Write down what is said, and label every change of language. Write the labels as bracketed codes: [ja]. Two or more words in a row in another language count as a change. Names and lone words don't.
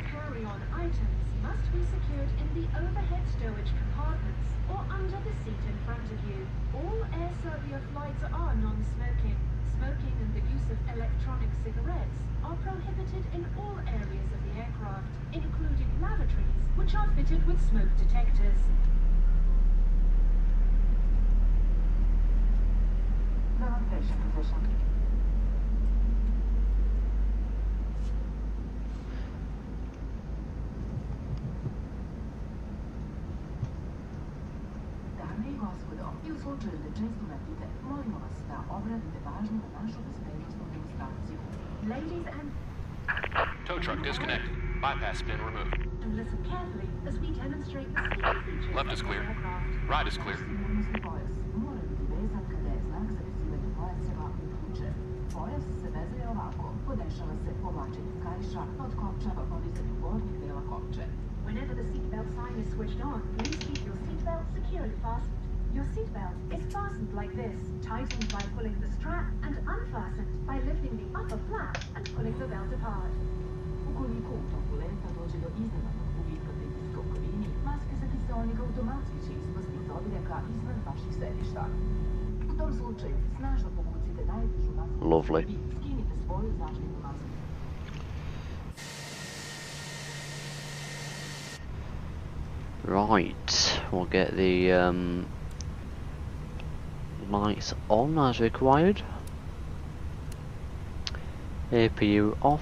[en] carry-on items must be secured in the overhead stowage compartments or under the seat in front of you. All Air Serbia flights are non-smoking. Smoking and the use of electronic cigarettes are prohibited in all areas of the aircraft, including lavatories, which are fitted with smoke detectors. [sr] Dame i gospodo, i u slučaju da često letite, molimo vas da obratite pažnju na našu bezbednosnu demonstraciju. [en] Ladies and Tow truck disconnected. Bypass pin removed. listen carefully as we demonstrate the safety features Left is of the clear. aircraft. Right is clear. [sr] Sigurnosni pojas mora biti vezan kada je znak za vezivanje pojaseva uključen. Pojas se vezuje ovako. Podešava se povlačenje kaiša od kopča pa podizanju gornjeg dela kopče. [en] Whenever the seatbelt sign is switched on, please keep your seatbelt securely fastened. Your seatbelt is fastened like this, tightened by pulling the strap and unfastened by lifting the upper flap and pulling the belt apart. [sr] Ukoliko u toku leta dođe do iznenadnog gubitka pritiska u kabini, maske za kiseonik automatski će ispasti iz odreka iznad vaših sedišta. U tom slučaju, snažno povucite najtežu masku u [en] Lovely. [sr] sebi, skinite svoju zaštitnu masku. [en] Right, we'll get the lights on as required. APU off.